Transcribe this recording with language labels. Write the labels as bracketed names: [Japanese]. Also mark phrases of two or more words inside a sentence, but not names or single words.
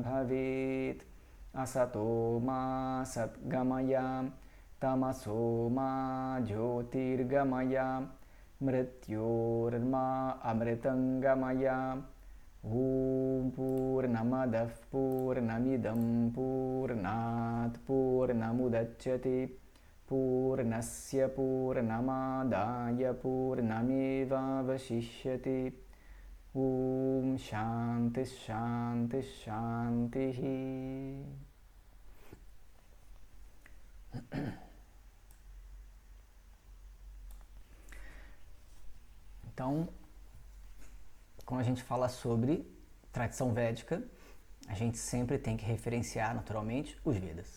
[Sanskrit] भवेत् असतो मा सद्गमय तमसो मा ज्योतिर्गमय मृत्योर्मा अमृतङ्गमय ॐ पूर्णमदः पूर्णमिदम् पूर्णात् पूर्णमुदच्यते पूर्णस्य पूर्णमादाय पूर्णमेव वशिष्यते. ॐ शान्ति शान्ति शान्ति. [Portuguese] Então, quando a gente fala sobre tradição védica, a gente sempre tem que referenciar, naturalmente, os Vedas.